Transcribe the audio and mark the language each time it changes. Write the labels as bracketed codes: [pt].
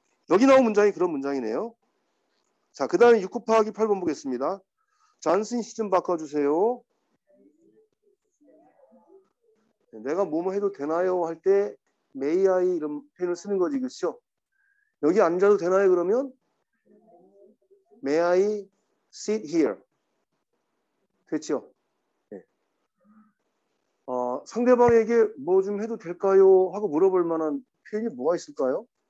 [ko] 여기 나온 문장이 그런 문장이네요. 자, 그 다음에 6 곱하기 8번 보겠습니다. 잔슨 시 좀 바꿔주세요. 내가 뭐뭐 해도 되나요? 할 때 may I 이런 표현을 쓰는 거지, 그렇죠? 여기 앉아도 되나요? 그러면 [en] may I sit here? [ko] 됐죠? 네. 상대방에게 뭐 좀 해도 될까요? 하고 물어볼 만한 표현이 뭐가 있을까요?